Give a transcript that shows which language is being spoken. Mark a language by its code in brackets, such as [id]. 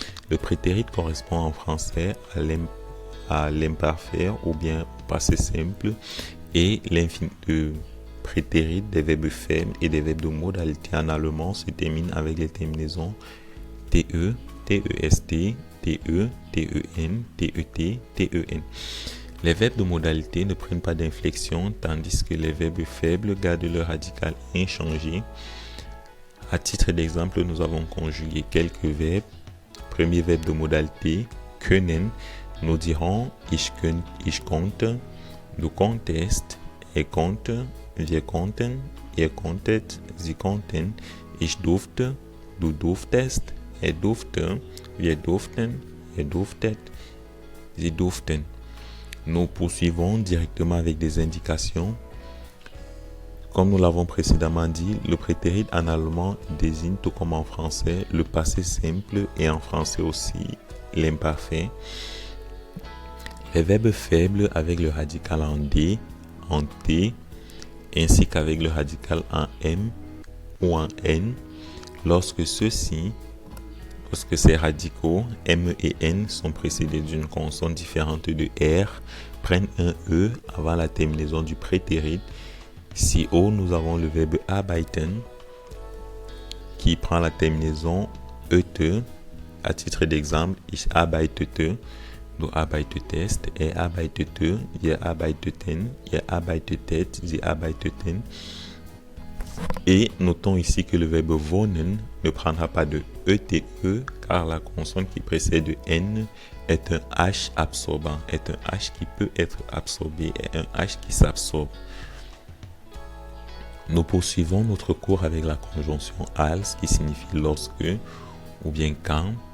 [fr] Le prétérit correspond en français à l'imparfait ou bien au passé simple, et le prétérit des verbes faibles et des verbes de modalité en allemand se termine avec les terminaisons te, test, te, ten, tet, ten. Les verbes de modalité ne prennent pas d'inflexion, tandis que les verbes faibles gardent leur radical inchangé. À titre d'exemple, nous avons conjugué quelques verbes. Premier verbe de modalité, können. Nous dirons [de] ich konnte, du konntest, er konnte, wir konnten, ihr konntet, sie konnten, ich durfte, du durftest, er durfte, wir durften, ihr durftet, sie durften. [fr] Nous poursuivons directement avec des indications. Comme nous l'avons précédemment dit, le prétérit en allemand désigne, tout comme en français, le passé simple et en français aussi l'imparfait. Les verbes faibles avec le radical en D, en T, ainsi qu'avec le radical en M ou en N, lorsque ces radicaux M et N sont précédés d'une consonne différente de R, prennent un E avant la terminaison du prétérit. Si O, nous avons le verbe arbeiten qui prend la terminaison ET. À titre d'exemple, [de] ich arbeitete, du arbeitetest, er arbeitete, wir arbeiteten, ihr arbeitetet, sie arbeiteten. [fr] Et notons ici que le verbe wohnen ne prendra pas de ETE car la consonne qui précède N est un H absorbant, est un H qui peut être absorbé, est un H qui s'absorbe. Nous poursuivons notre cours avec la conjonction als qui signifie lorsque ou bien quand.